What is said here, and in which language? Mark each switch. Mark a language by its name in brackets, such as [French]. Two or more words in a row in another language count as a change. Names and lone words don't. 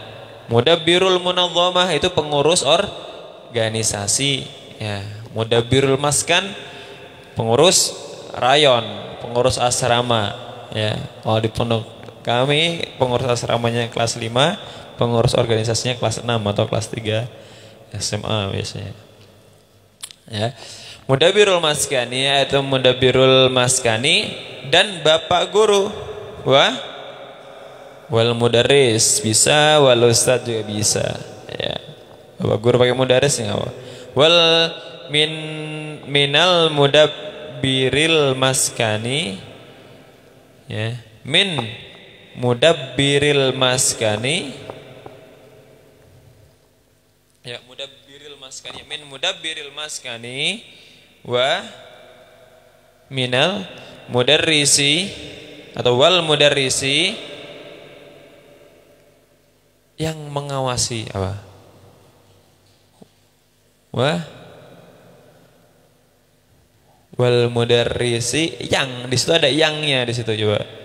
[Arabic] مدبر المنظمة [Indonesian] itu pengurus organisasi, ya. [Arabic] مدبر المسكن [Indonesian] pengurus rayon, pengurus asrama, ya. Kalau di pondok kami pengurus asramanya kelas 5, pengurus organisasinya kelas 6 atau kelas 3 SMA biasanya. Ya. [Arabic] مدبر المسكن [Indonesian] yaitu [Arabic] مدبر المسكن [Indonesian] dan bapak guru. [Arabic] والمدرس [Indonesian] bisa, [Arabic] والأستاذ [Indonesian] juga bisa, ya. Bapak guru pakai mudarris enggak apa. [Arabic] ومن مدبر المسكن, ya. من مدبر المسكن, [Indonesian] ya, [Arabic] مدبر المسكن, من مدبر المسكن ومن المدرس [Indonesian] atau [Arabic] والمدرس [Indonesian] yang mengawasi apa? [Arabic] والمدرس [Indonesian] yang di situ ada yangnya di situ coba.